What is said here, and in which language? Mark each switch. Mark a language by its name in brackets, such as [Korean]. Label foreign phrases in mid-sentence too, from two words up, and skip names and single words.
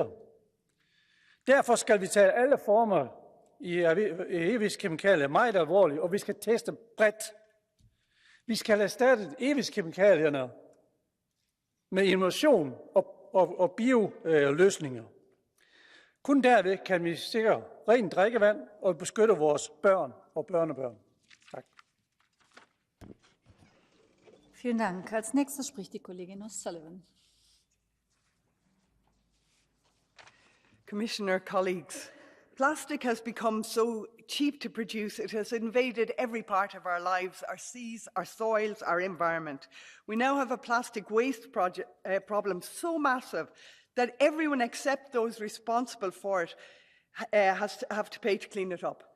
[Danish] Derfor skal vi tage alle former i evighedskemikalier meget alvorligt, og vi skal teste bredt. Vi skal erstatte evighedskemikalierne med innovation og bioløsninger. Kun derved kan vi sikre rent drikkevand og beskytte vores børn og børnebørn. Tak. [German] Vielen Dank. Als nächster spricht die Kollegin O'Sullivan. [English] Commissioner, colleagues, plastic has become so cheap to produce, it has invaded every part of our lives, our seas, our soils, our environment. We now have a plastic waste problem so massive that everyone except those responsible for it have to pay to clean it up.